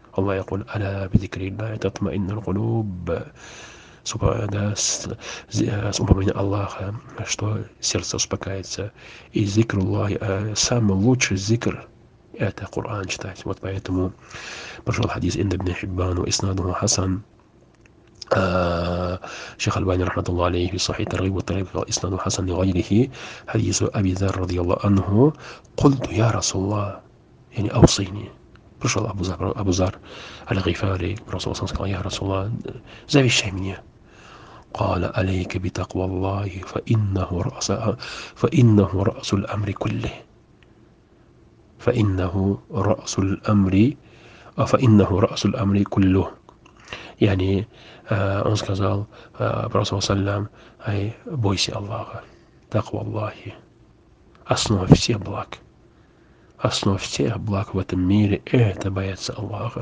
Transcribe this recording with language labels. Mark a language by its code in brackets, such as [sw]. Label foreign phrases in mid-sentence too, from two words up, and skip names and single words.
[ar] Allah يقول: ألا بذكر الله تطمئن القلوب. [ru] Да, с упоминанием Аллаха, что сердце успокаивается. И зикр Аллаха, самый лучший зикр — это Коран читать. Вот поэтому пошел хадис Инда ибн Хиббан, [ar] وإسناده حسن. شيخ الباني رحمة الله عليه في صحيح الترغيب والترهيب إسناده حسن لغيره. حديث أبي ذر رضي الله عنه: قلت يا رسول الله، يعني أوصيني. [ru] Пришел Абу Зар аль-Гифари к Расулу ﷺ, сказал: я Расулаллах, завещай мне. [ar] قال: عليك بتقوى الله فإنه رأس الأمر كله. فإنه رأس الأمر كله. [ru] يعني он сказал Расулу ﷺ: бойся Аллаха. [ar] تقوى الله [ru] — основа всех благ. Основа всех благ в этом мире — это бояться Аллаха.